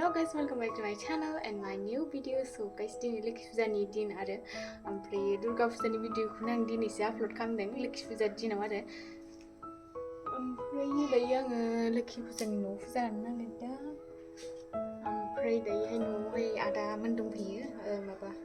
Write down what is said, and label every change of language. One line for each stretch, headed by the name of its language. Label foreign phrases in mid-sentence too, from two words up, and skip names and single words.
English: guys, welcome back to my channel and my new video. So guys,
Bodo: दिनै लोखि फुजानि दिन आरो ओमफ्राय दुर्गा फुजानि भिडिअखौनो आं दिनैसो आपल'ड खालामदों लोखि फुजा दिनाव आरो ओमफ्राय दायो आङो लोखि फुजानि न'आव फुजा होनो नागिरदों ओमफ्राय दायोहाय न'आवहाय आदामोन दंफैयो माबा